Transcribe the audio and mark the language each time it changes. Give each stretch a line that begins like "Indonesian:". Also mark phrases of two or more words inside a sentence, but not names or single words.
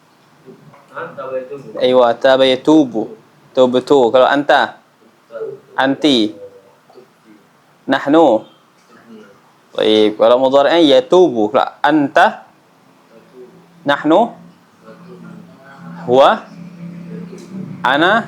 Arabic: أيوة تاب يتوب. توبتو. kalau أنت أنتِ نحن. طيب kalau mudhari'nya yatubu. kalau anta, نحن هو أنا.